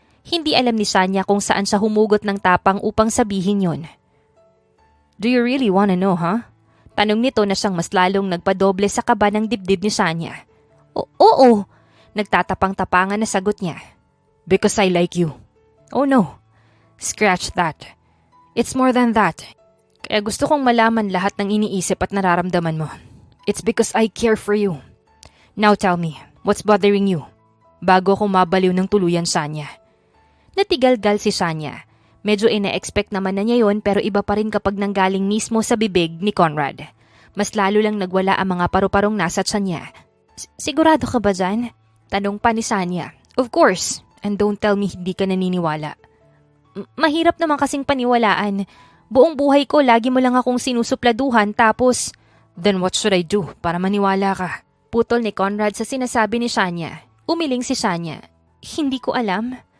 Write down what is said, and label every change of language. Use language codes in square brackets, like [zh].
[tl] Hindi alam ni Sanya kung saan siya humugot ng tapang upang sabihin yon. [en] Do you really wanna know, huh? [tl] Tanong nito na siyang mas lalong nagpadoble sa kaba ng dibdib ni Sanya. Oo, nagtatapang-tapangan na sagot niya. [en] Because I like you. Oh no, scratch that. It's more than that. [tl] Kaya gusto kong malaman lahat ng iniisip at nararamdaman mo. [en] It's because I care for you. Now tell me, what's bothering you? [tl] Bago ako mabaliw ng tuluyan, Sanya. Natigalgal si Sanya. Medyo ina-expect naman na niya yon pero iba pa rin kapag nanggaling mismo sa bibig ni Conrad. Mas lalo lang nagwala ang mga paru-parong nasa tiyan niya. Sigurado ka ba dyan? Tanong pa ni Sanya. [en] Of course, and don't tell me [tl] hindi ka naniniwala. Mahirap naman kasing paniwalaan. Buong buhay ko lagi mo lang akong sinusupladuhan tapos... [en] Then what should I do [tl] para maniwala ka? Putol ni Conrad sa sinasabi ni Sanya. Umiling si Sanya. Hindi ko alam.